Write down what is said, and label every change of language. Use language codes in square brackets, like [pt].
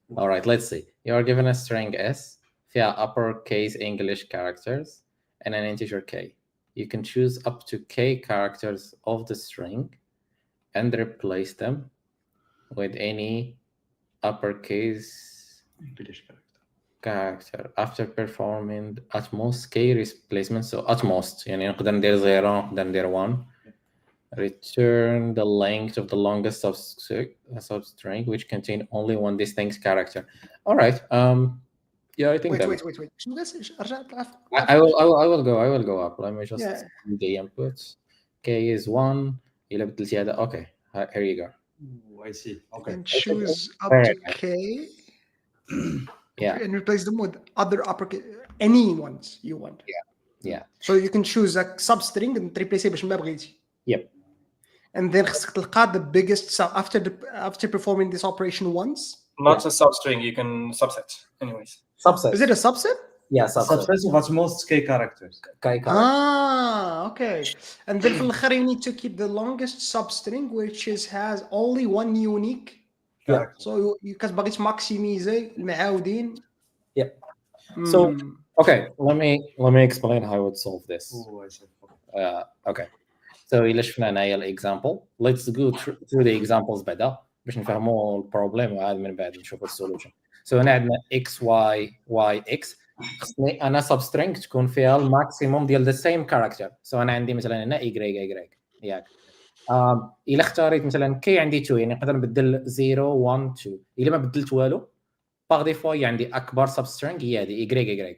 [en] All right, let's see. You are given a string S via uppercase English characters and an integer k. You can choose up to k characters of the string and replace them with any uppercase English character after performing at most k replacements. So at most, [ar] يعني نقدر ندير 0 نقدر ندير 1. [en] Return the length of the longest substring which contain only one distinct character. All right. Yeah, I think wait. I will go up. Let me just do the inputs. K is 1. [ar] إلا بدلتي هذا. [en] Okay. Here you go. I see. Okay. And choose up to K. Yeah. And replace them with other uppercase any ones you want. Yeah. So you can choose a substring and replace it [ar] باش ما بغيتي. [en] Yep. And then [ar] خصك تلقى [en] the biggest after performing this operation once. Not a substring. You can subset. Anyways. Subset. Is it a subset? Yeah, Subset of at most k characters. Okay. And then [ar] في الآخر [en] you need to keep the longest substring which has only one unique Character. So you [ar] كتبغي تماكسيميزي المعاودين. [en] Yep. So okay, let me explain how I would solve this. Oh, I see. Okay. [ar] So إلا شفنا هنايا الإكزامبل. [en] Let's go through the examples [ar] بعدا باش نفهموا البروبليم وعاد من بعد نشوفوا السولوشن. So هنا عندنا x y x. خصني أنا substring تكون فيها الماكسيموم ديال [en] the same character. [ar] So أنا عندي مثلا هنا y ياك. إلا اختاريت مثلا k عندي 2 يعني نقدر نبدل 0 1 2. إلا ما بدلت والو باغ ديفو عندي أكبر substring هي هذه y.